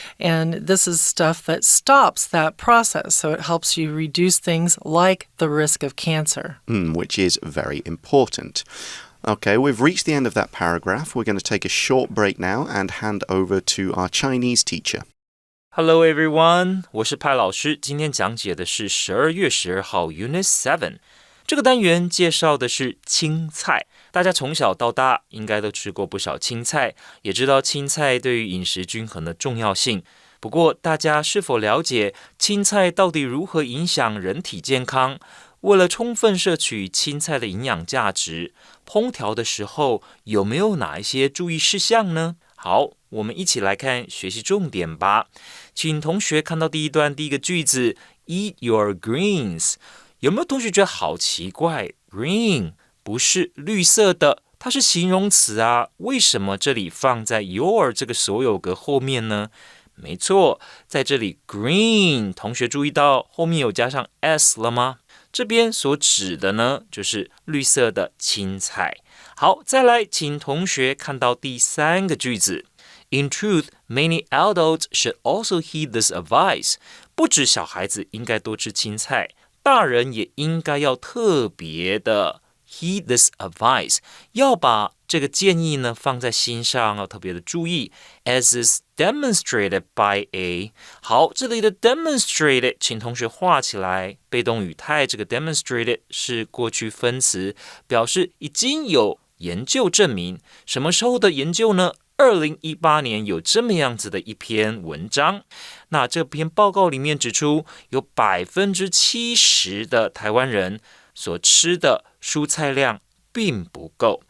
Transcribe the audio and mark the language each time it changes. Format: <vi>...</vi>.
<en>And this is stuff that stops that process. So it helps you reduce things like the risk of cancer. Which is very important. Okay, we've reached the end of that paragraph. We're going to take a short break now and hand over to our Chinese teacher.Hello</en> <zh>everyone， 我是派老师。今天讲解的是12月12号 Unit7。这个单元介绍的是青菜。大家从小到大应该都吃过不少青菜，也知道青菜对于饮食均衡的重要性。不过，大家是否了解青菜到底如何影响人体健康？为了充分摄取青菜的营养价值，烹调的时候有没有哪一些注意事项呢？好，我们一起来看学习重点吧。请同学看到第一段第一个句子</zh> <en>Eat your greens。</en> <zh>有没有同学觉得好奇怪？Green 不是绿色的，它是形容词啊，为什么这里放在 your 这个所有格后面呢？没错，在这里 green 同学注意到后面有加上 s 了吗？这边所指的呢就是绿色的青菜。好，再来请同学看到第三个句子</zh> <en>In truth, many adults should also heed this advice.</en> <zh>不止小孩子应该多吃青菜，大人也应该要特别的</zh> <en>heed this advice，</en> <zh>要把这个建议呢放在心上，要特别的注意。</zh> <en>As is demonstrated by a，</en> <zh>好，这里的 demonstrated， 请同学画起来。被动语态这个 demonstrated 是过去分词，表示已经有研究证明。什么时候的研究呢？2018年有这么样子的一篇文章，那这篇报告里面指出，有 70% 的台湾人所吃的蔬菜量并不够。</zh>